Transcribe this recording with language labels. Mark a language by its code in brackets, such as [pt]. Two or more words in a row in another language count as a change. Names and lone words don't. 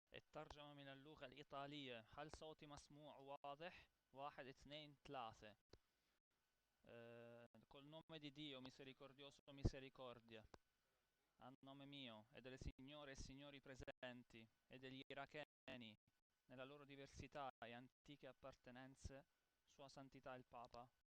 [ar] ترجمة من اللغة الإيطالية. هل صوتي مسموع واضح؟ 1 2 3. [it] Col nome di Dio, misericordioso, misericordia, a nome mio e delle signore e signori presenti e degli iracheni, nella loro diversità e antiche appartenenze, Sua Santità il Papa.